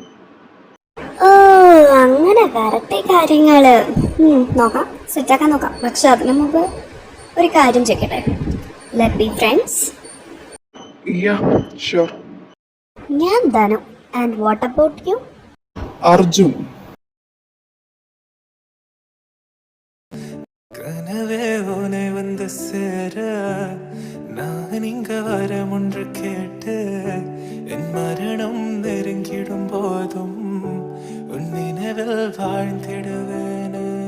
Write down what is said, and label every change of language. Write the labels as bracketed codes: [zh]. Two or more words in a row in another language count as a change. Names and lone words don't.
[ml] ഓ, അങ്ങനെ വരട്ടെ കാര്യങ്ങള്. നോക്കാം, സെറ്റാക്കാൻ നോക്കാം. പക്ഷെ അതിനു മുമ്പ് ഒരു കാര്യം ചോദിക്കട്ടെ. [en] let be friends. [ml] ഷുവർ. ഞാൻ ധനു. [en] and what about you? [ml] അർജുൻ. [ta] கனவே உனை வந்து சேர நான் இங்க வரம் ஒன்று கேட்டு என் மரணம் நெருங்கிடும் போதும் உன் நினைவில் வாழ்ந்திடுவேன்.